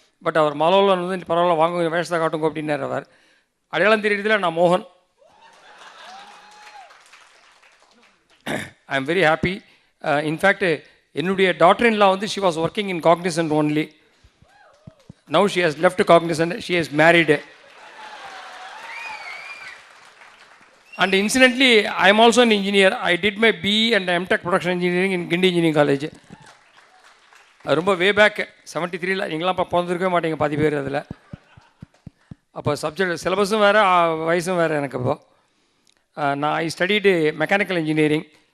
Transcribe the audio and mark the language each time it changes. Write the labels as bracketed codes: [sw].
[ta] But அவர் மலோவில் பரவாயில்ல வாங்க வேஷத்தை காட்டுங்க அப்படின்னார். அவர் அடையாளம் தெரியுறதுல நான் மோகன். [en] I am very happy. In fact [ta] என்னுடைய [en] Daughter in law she was working in Cognizant only. Now she has left Cognizant, she has married. And incidentally, I am also an engineer. I did my BE and MTech production engineering in Gindi Engineering College. [ta] ரொம்ப [en] Way back 73ல். [ta] நீங்களாம் இப்போ பிறந்திருக்கவே மாட்டீங்க பாதி பேர் அதில். அப்போ subject சிலபஸும் வேறு, வயசும் வேறு எனக்கு. இப்போ நான் [en] I studied mechanical engineering.